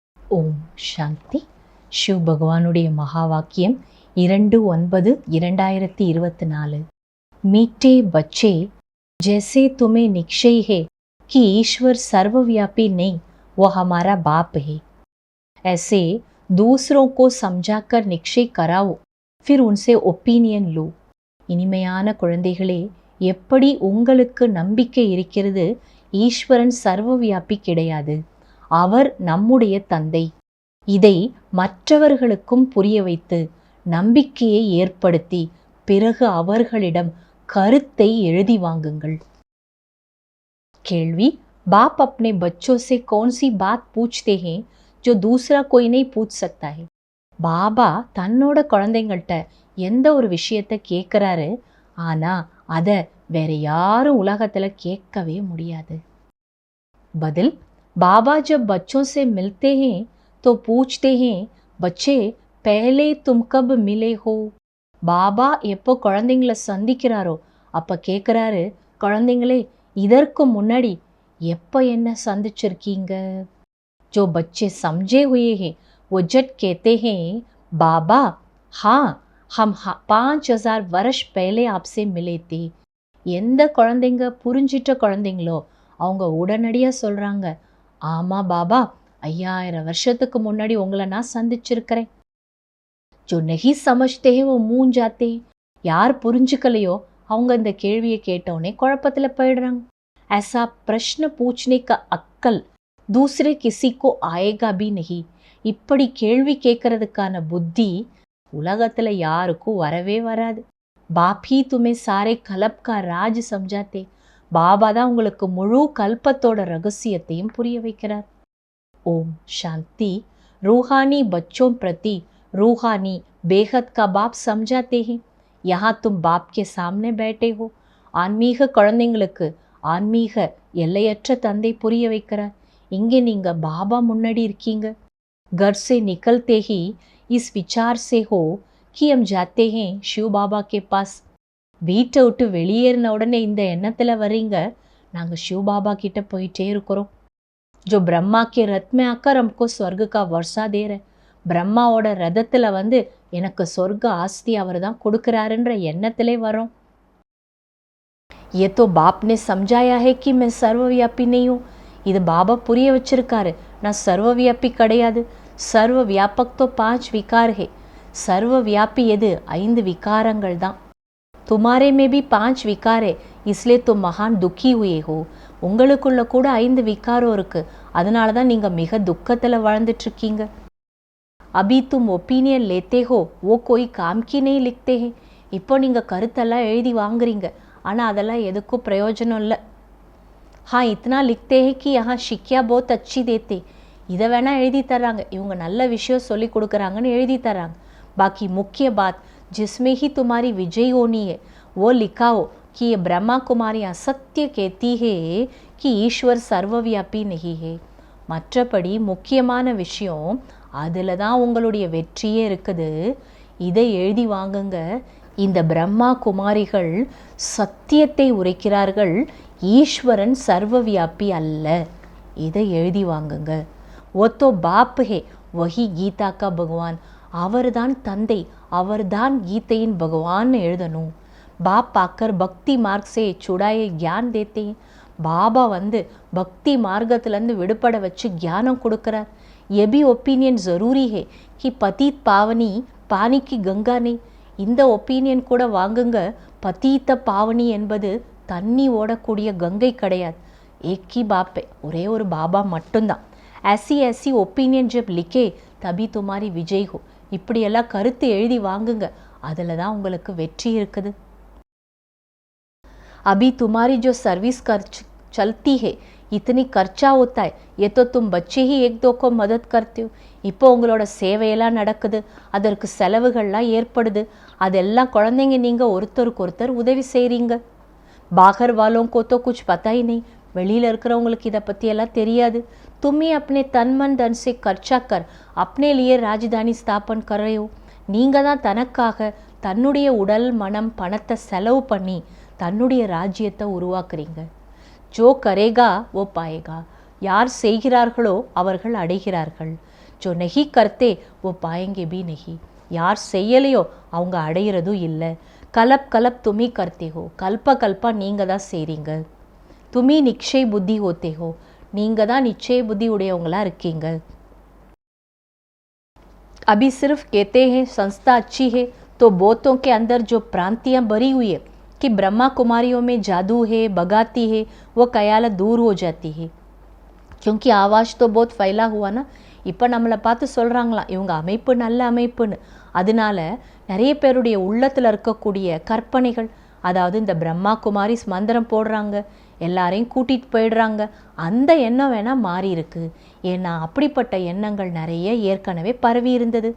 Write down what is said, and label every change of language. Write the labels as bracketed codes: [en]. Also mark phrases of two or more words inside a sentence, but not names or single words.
[ta] ஓம் சாந்தி. शिव भगवानुடைய மகா வாக்கியம் 2/9/2024. [hi] मीठे बच्चे, जैसे तुम्हें निश्चय है कि ईश्वर सर्वव्यापी नहीं, वो हमारा बाप है, ऐसे दूसरों को समझाकर निश्चय कराओ, फिर उनसे ओपिनियन लो. [ta] இனிமையான குழந்தைகளே, எப்படி உங்களுக்கு நம்பிக்கை இருக்கிறது ஈஸ்வரன் சர்வவியாபி கிடையாது, அவர் நம்முடைய தந்தை, இதை மற்றவர்களுக்கும் புரிய வைத்து நம்பிக்கையை ஏற்படுத்தி பிறகு அவர்களிடம் கருத்தை எழுதி வாங்குங்கள். கேள்வி: [hi] बाप अपने बच्चों से कौन सी बात पूछते हैं जो दूसरा कोई नहीं पूछ सकता है? [ta] பாபா தன்னோட குழந்தைங்கள்ட்ட எந்த ஒரு விஷயத்தை கேட்குறாரு, ஆனா அதை வேற யாரும் உலகத்துல கேட்கவே முடியாது. பதில்: [hi] बाबा जब बच्चों से मिलते हैं तो पूछते हैं, बच्चे पहले तुम कब मिले हो? [ta] பாபா எப்போ குழந்தைங்களை சந்திக்கிறாரோ அப்ப கேட்குறாரு, குழந்தைங்களே இதற்கு முன்னாடி எப்போ என்ன சந்திச்சிருக்கீங்க? [hi] जो बच्चे समझे हुए हैं वो जट कहते हैं, बाबा हाँ हम 5000 वर्ष पहले आपसे मिले थे. [ta] எந்த குழந்தைங்க புரிஞ்சிட்ட குழந்தைங்களோ அவங்க உடனடியாக சொல்கிறாங்க, ஆமாம் பாபா 5000 வருஷத்துக்கு முன்னாடி உங்களை நான் சந்திச்சிருக்கிறேன். [hi] जो नहीं समझते हैं वो मूंझ जाते हैं. [ta] யார் புரிஞ்சுக்கலையோ அவங்க இந்த கேள்வியை கேட்டவுடனே குழப்பத்தில் போயிடுறாங்க. [hi] ऐसा प्रश्न पूछने का अक्कल दूसरे किसी को आएगा भी नहीं. [ta] இப்படி கேள்வி கேட்கறதுக்கான புத்தி உலகத்தில் யாருக்கும் வரவே வராது. [hi] बाप ही तुम्हें सारे कल्प का राज समझाते. [ta] பாபா தான் உங்களுக்கு முழு கல்பத்தோட ரகசியத்தையும் புரிய வைக்கிறார். ஓம் சாந்தி. [hi] रूहानी बच्चों प्रति रूहानी बेहद का बाप समझाते हैं. यहाँ तुम बाप के सामने बैठे हो. [ta] ஆன்மீக குழந்தைங்களுக்கு ஆன்மீக எல்லையற்ற தந்தை புரிய வைக்கிறார். இங்கே நீங்க பாபா முன்னாடி இருக்கீங்க. [hi] घर से निकलते ही इस विचार से हो कि हम जाते हैं शिव बाबा के पास. [ta] வீட்டை விட்டு வெளியேறின உடனே இந்த எண்ணத்தில் வர்றீங்க, நாங்கள் शिव बाबा கிட்ட போயிட்டே இருக்கிறோம். [hi] जो ब्रह्मा के रथ में आकर हमको स्वर्ग का वर्षा दे रहे. [ta] பிரம்மாவோட ரதத்தில் வந்து எனக்கு சொர்க்க ஆஸ்தி அவர் தான் கொடுக்குறாருன்ற எண்ணத்திலே வரோம். [hi] ये तो बाप ने समझाया है कि मैं सर्वव्यापी नहीं हूँ. [ta] இது பாபா புரிய வச்சிருக்காரு, நான் சர்வவியாபி கிடையாது. [hi] सर्व व्यापक तो 5 विकार है. [ta] சர்வவியாபி எது? 5 விகாரங்கள் தான். [hi] तुम्हारे में भी 5 विकार है, इसलिए तुम महान दुखी हुए हो. [ta] உங்களுக்குள்ள கூட 5 விகாரம் இருக்கு, அதனால தான் நீங்க மிக துக்கத்தில் வாழ்ந்துட்டு இருக்கீங்க. [hi] अभी तुम ओपिनियन लेते हो, वो कोई काम की नहीं लिखते हैं. [ta] இப்போ நீங்கள் கருத்தெல்லாம் எழுதி வாங்குறீங்க, ஆனால் அதெல்லாம் எதுக்கும் பிரயோஜனம் இல்லை. [hi] हाँ इतना लिखते हैं कि यहाँ शिक्षा बहुत अच्छी देते. [ta] இதை வேணால் எழுதி தராங்க, இவங்க நல்ல விஷயம் சொல்லி கொடுக்குறாங்கன்னு எழுதி தராங்க. [hi] बाकी मुख्य बात जिसमें ही तुम्हारी विजय होनी है वो लिखाओ कि ये ब्रह्मा कुमारी असत्य कहती है कि ईश्वर सर्वव्यापी नहीं है. [ta] மற்றபடி முக்கியமான விஷயம் அதில் தான் உங்களுடைய வெற்றியே இருக்குது. இதை எழுதி வாங்குங்க. இந்த பிரம்மா குமாரிகள் சத்தியத்தை உரைக்கிறார்கள், ஈஸ்வரன் சர்வவியாபி அல்ல. இதை எழுதி வாங்குங்க. [hi] वो तो बाप है वही गीता का भगवान. [ta] அவர்தான் தந்தை, அவர்தான் கீதையின் பகவான் எழுதணும். [hi] बाप आकर भक्ति मार्ग से छुड़ाए ज्ञान देते. [ta] பாபா வந்து பக்தி மார்க்கத்திலேருந்து விடுபட வச்சு ஞானம் கொடுக்குறார். [hi] ये भी ओपिनियन ज़रूरी है कि पतित पावनी पानी की गंगा नहीं. [ta] இந்த ஒப்பீனியன் கூட வாங்குங்க. பதீத்த பாவனி என்பது தண்ணி ஓடக்கூடிய கங்கை கிடையாது. [hi] एकी बापे, [ta] ஒரே ஒரு பாபா மட்டும்தான். [hi] ऐसी ऐसी ओपिनियन जब लिखे तभी तुम्हारी विजय हो. [ta] இப்படியெல்லாம் கருத்து எழுதி வாங்குங்க, அதில் தான் உங்களுக்கு வெற்றி இருக்குது. [hi] अभी तुम्हारी जो सर्विस चलती है इतनी खर्चा होता है, ये तो तुम बच्चे ही एक दो को मदद करते हो. [ta] இப்போ உங்களோட சேவையெல்லாம் நடக்குது, அதற்கு செலவுகள்லாம் ஏற்படுது, அதெல்லாம் குழந்தைங்க நீங்கள் ஒருத்தருக்கு ஒருத்தர் உதவி செய்கிறீங்க. [hi] बाहर वालों को तो कुछ पता ही नहीं. [ta] வெளியில் இருக்கிறவங்களுக்கு இதை பற்றியெல்லாம் தெரியாது. [hi] तुम ही अपने तन मन धन से खर्चा कर अपने लिए राजधानी स्थापन कर रहे हो. [ta] நீங்கள் தான் தனக்காக தன்னுடைய உடல் மனம் பணத்தை செலவு பண்ணி தன்னுடைய ராஜ்யத்தை உருவாக்குறீங்க. [hi] जो करेगा वो पाएगा. [ta] யார் செய்கிறார்களோ அவர்கள் அடைகிறார்கள். [hi] जो नहीं करते वो पाएंगे भी नहीं. [ta] யார் செய்யலையோ அவங்க அடையிறதும் இல்லை. [hi] कल्प कल्प तुम्हीं करते हो, [ta] கல்ப கல்பா நீங்கள் தான் செய்கிறீங்க. [hi] तुम्हीं निश्चय बुद्धि होते हो, [ta] நீங்கள் தான் நிச்சய புத்தி உடையவங்களாக இருக்கீங்க. [hi] अभी सिर्फ कहते हैं संस्था अच्छी है, तो बहुतों के अंदर जो भ्रांतियाँ भरी हुई है कि ब्रह्मा कुमारियों में जादू है, बगाती है, वो ख्याल दूर हो जाती है. क्योंकि आवाज़ तो बहुत फैला हुआ ना. [ta] இப்போ நம்மளை பார்த்து சொல்கிறாங்களாம் இவங்க அமைப்பு நல்ல அமைப்புன்னு. அதனால நிறைய பேருடைய உள்ளத்தில் இருக்கக்கூடிய கற்பனைகள், அதாவது இந்த பிரம்மா குமாரிஸ் மந்திரம் போடுறாங்க, எல்லாரையும் கூட்டிகிட்டு போயிடுறாங்க, அந்த எண்ணம் வேணால் மாறி இருக்கு. ஏன்னா அப்படிப்பட்ட எண்ணங்கள் நிறைய ஏற்கனவே பரவி இருந்தது.